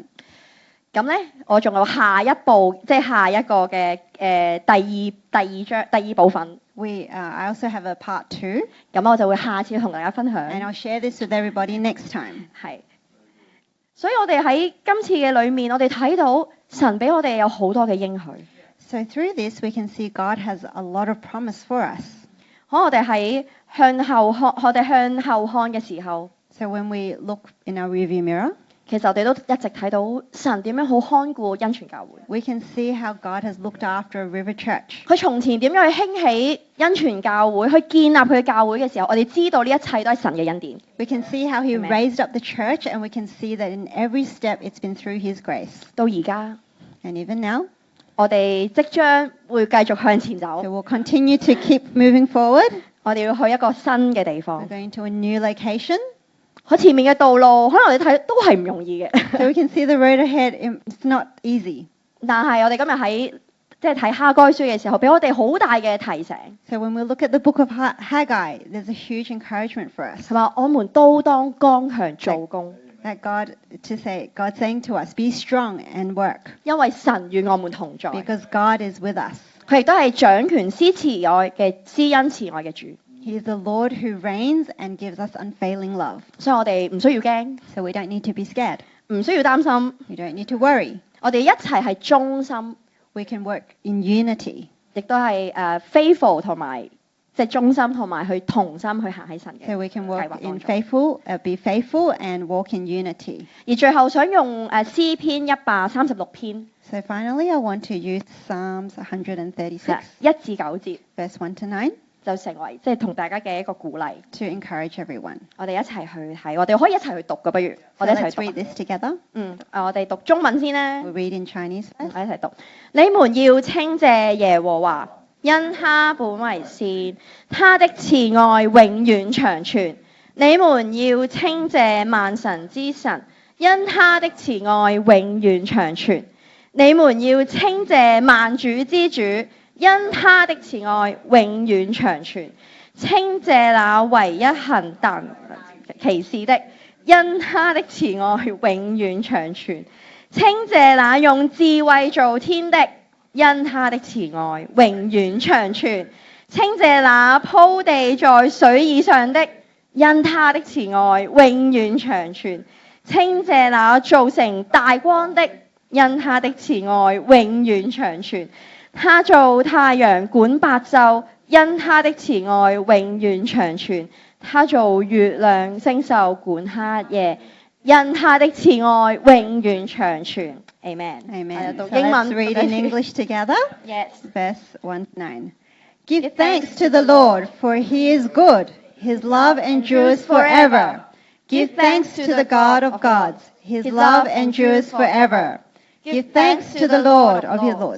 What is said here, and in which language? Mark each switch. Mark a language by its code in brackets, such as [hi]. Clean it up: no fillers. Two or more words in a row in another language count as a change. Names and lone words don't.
[yue] 咁咧，我仲有下一步，即係下一個嘅第二部分。 [en] I also have a part 2, [yue] 咁我就會下次同大家分 [en] and [yue] 享。 [en] I'll share this with everybody next time. [yue] 係，所以我哋喺今次嘅裏面，我哋睇到神俾我哋有好多嘅應許。 [en] So through this, we can see God has a lot of promise for us. [yue] 可我哋喺向後看嘅時候， [en] So when we look in our rearview mirror, [yue] 其實我哋都一直睇到神點樣好看顧恩泉教會。 [en] we can see how God has looked after River Church. [yue] 佢從前點樣去興起恩泉教會，去建立佢嘅教會嘅時候，我哋知道呢一切都係神嘅恩典。 [en] We can see how He Amen. raised up the church, and we can see that in every step it's been through His grace. [yue] 到而家， [en] And even now, [yue] 我哋即將會繼續向前走 [en] so，we'll continue to keep moving forward. [yue] 我哋要去一個新嘅地 [en] We're [yue] 方。 [en] going to a new location. [yue] 佢前面嘅道路，可能我哋睇都係唔容易嘅。 [en] So we can see the road ahead. It's not easy. [yue] 但係我哋今日喺即係睇哈該書嘅時候，俾我哋好大嘅提醒， [en] So when we look at the book of Haggai, there's a huge encouragement for us. [yue] 係嘛？我們都當剛強做工， [en] That God saying to us, be strong and work, [yue] 因為神與我們同在。 [en] because God is with us. [yue] 佢亦都係掌權施恩慈愛嘅主， [en] He is the Lord who reigns and gives us unfailing love. [yue] 所以我哋唔需要驚， [en] So we don't need to be scared. [yue] 唔需要擔心， [en] We don't need to worry. [yue] 我哋一齊係忠心， [en] We can work in unity. [yue] 亦都係faithful 同埋即係忠心同埋去同心去行喺神嘅 [en] So we can [yue] 計 [en] work [yue] 劃 [en] in [yue] 當中。 [en] be faithful and walk in unity. [yue] 而最後想用詩篇136篇 [en] So finally, I want to use Psalms 136, [yue] 1 至9節， [en] verse 1 to 9, [yue] 就成為即係同大家嘅一個鼓勵。 [en] to encourage everyone. [yue] 我哋一齊去睇，我哋可以一齊去讀嘅，不如 [en] So [yue] 我哋一 [en] let's [yue] 齊 [en] read [yue] 讀。 [en] this together. [yue] 我哋讀中文先啦。 [en] We'll read in Chinese [yue] 我 [en] first. [yue] 一齊讀。你們要稱謝耶和華，因他本為善，他的慈愛永遠長存。你們要稱謝萬神之神，因他的慈愛永遠長存。你們要稱謝萬主之主，因他的慈愛永遠長存。稱謝那唯一行但奇事的，因他的慈愛永遠長存。稱謝那用智慧造天的，因他的慈愛永遠長存。稱謝那鋪地在水以上的，因他的慈愛永遠長存。稱謝那造成大光的，因他的慈愛永遠長存。他造太陽管白晝，因他的慈愛永遠長存。他造月亮星宿管黑夜，因他的慈愛永遠長存。Amen。 [en] Amen. [yue] 讀 [en] So [yue] 英 [en] let's [yue] 文 [en] read in English together. Yes。 Verse 1 to 9. Give thanks to the Lord, for He is good. His love endures forever. Give thanks to the God of gods. His love endures forever. Give thanks to the Lord of your lords.